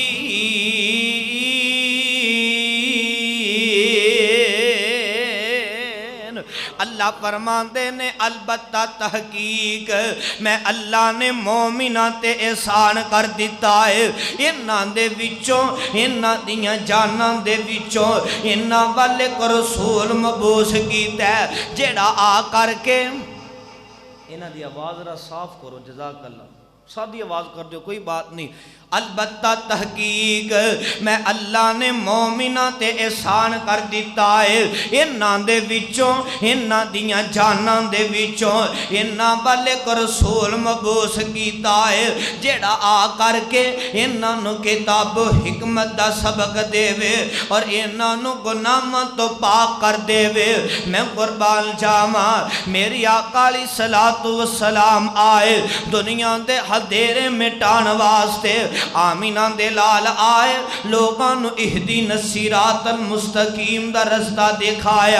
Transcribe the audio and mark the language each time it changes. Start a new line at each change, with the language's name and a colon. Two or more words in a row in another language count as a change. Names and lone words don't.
Punjabi: اللہ فرماندے نے البتہ تحقیق میں اللہ نے مومنہ تے احسان کر دیتا ہے، انہاں دے وچوں انہاں دیاں جاناں دے وچوں انہاں والے کو رسول مبعوث کیتا ہے جیڑا آ کر کے انہاں دی آواز ذرا صاف کرو،
Arabic: جزاک اللہ،
Punjabi: سادی آواز کر دو کوئی بات نہیں۔ البتہ تحقیق میں اللہ نے مومنہ تے احسان کر دیتا ہے، انہاں دے وچوں انہاں دیاں جاناں دے وچوں انہاں والے کو رسول مبعوث کیتا ہے جیڑا آ کر کے انہاں نو کتاب و حکمت دا سبق دے وے اور انہاں نو گناہاں تو پاک کر دے وے۔ میں قربان جاواں، میری آقا
Arabic: علیہ السلام
Punjabi: آئے دنیا دے ہدیرے مٹان واسطے، آمینہ دے لال آئے لوگاں نو
Arabic: اہدینا الصراط المستقیم
Punjabi: دا رستہ دکھایا۔